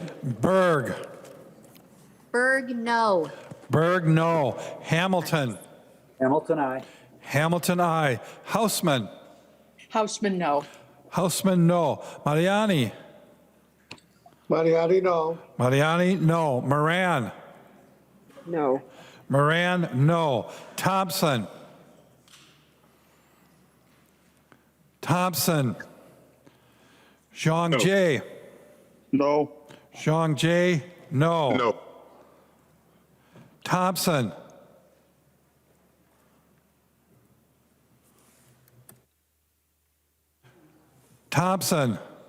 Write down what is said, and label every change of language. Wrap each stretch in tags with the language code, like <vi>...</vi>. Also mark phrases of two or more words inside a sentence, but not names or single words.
<en>Berg. Berg, no. Berg, no. Hamilton. Hamilton, aye. Hamilton, aye. Houseman. Houseman, no. Houseman, no. Mariani. Mariani, no. Mariani, no. Moran. No. Moran, no. Thompson. Thompson. Zhang Jie. No. Zhang Jie, no. No. Thompson. Thompson.</en>